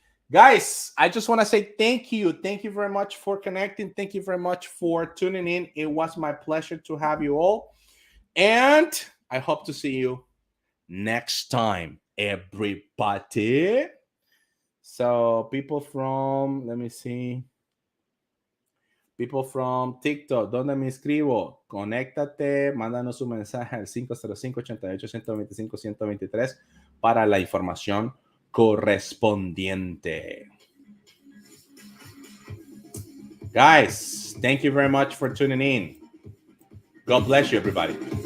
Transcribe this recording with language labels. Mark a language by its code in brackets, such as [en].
[en] Guys, I just want to say thank you. Thank you very much for connecting. Thank you very much for tuning in. It was my pleasure to have you all. And I hope to see you next time, everybody. So people from, let me see. People from TikTok, [es] ¿dónde me inscribo? Conéctate, mándanos un mensaje al 505-88-125-123 para la información correspondiente. [en] Guys, thank you very much for tuning in. God bless you, everybody.